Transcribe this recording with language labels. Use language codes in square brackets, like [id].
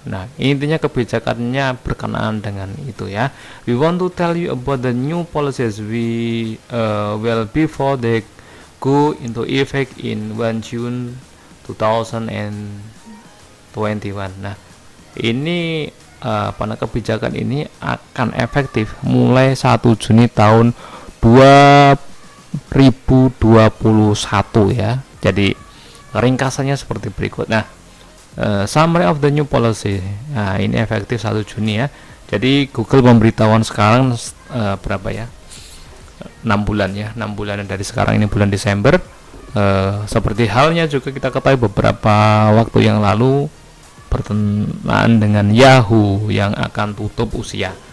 [id] Nah, intinya kebijakannya berkenaan dengan itu ya. [en] We want to tell you about the new policies we will before they go into effect in 1 June 2021. [id] Nah, ini kebijakan ini akan efektif mulai 1 Juni tahun 2021 ya. Jadi ringkasannya seperti berikut. [en] Nah, summary of the new policy. [id] Nah, ini efektif 1 Juni ya. Jadi Google memberitahuan sekarang berapa ya? 6 bulan ya. 6 bulan dari sekarang, ini bulan Desember. Seperti halnya juga kita ketahui beberapa waktu yang lalu berkenaan dengan Yahoo yang akan tutup usia.